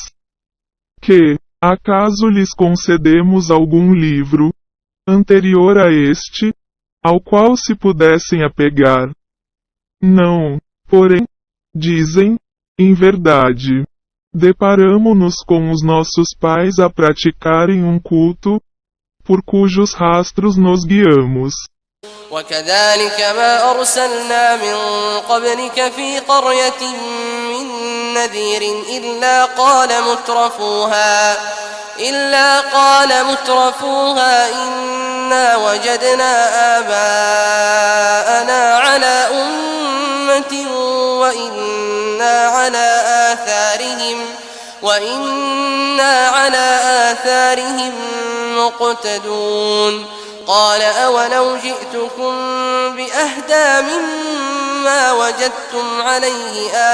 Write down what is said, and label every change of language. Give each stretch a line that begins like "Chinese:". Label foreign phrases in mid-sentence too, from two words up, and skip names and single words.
Portuguese: Que, acaso lhes concedemos algum livro, anterior a este, ao qual se pudessem apegar? Não, porém, dizem, em verdade, deparamo-nos com os nossos pais a praticarem um culto, por cujos rastros nos guiamos.
Arabic: وكذلك ما أرسلنا من قبلك في قرية من نذير إلا قال مترفوها إنا وجدنا آباءنا على أمة وإنا على آثارهم مقتدون قال أولو جئتكم بأهدى مما وجدتم عليه